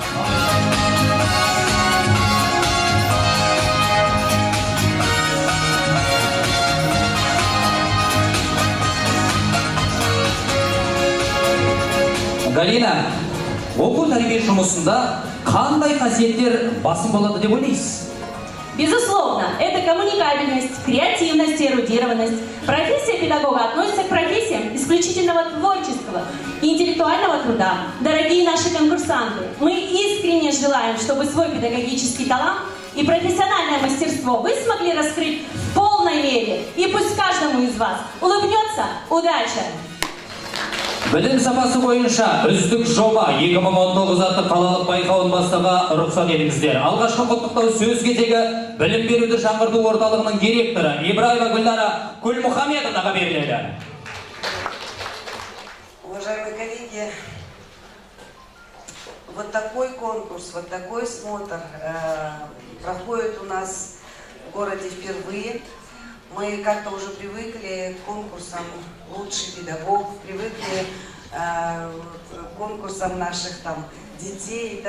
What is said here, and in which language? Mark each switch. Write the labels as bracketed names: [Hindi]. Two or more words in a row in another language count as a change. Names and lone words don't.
[Kazakh] Галина, оқу тәрбие жұмысында қандай қасиеттер басым болады деп ойлайсыз? [Russian] Безусловно, это коммуникабельность, креативность и эрудированность. Профессия педагога относится к профессиям исключительного творческого и интеллектуального труда. Дорогие наши конкурсанты, мы искренне желаем, чтобы свой педагогический талант и профессиональное мастерство вы смогли раскрыть в полной мере. И пусть каждому из вас улыбнется удача. [Kazakh] Білім сапасы бойынша үздік жоба 2019 атты қалалық байқауын бастауға рұқсат етіңіздер. Алғашқы құттықтау сөз кезегі білім беруді жаңғырту орталығының директоры Ибраева Гүлнара Кульмухамедовнаға беріледі. [Russian] Уважаемые коллеги, вот такой конкурс, вот такой смотр проходит у нас в городе впервые. Мы как-то уже привыкли к конкурсам «Лучший педагог», привыкли к конкурсам наших там детей и так далее.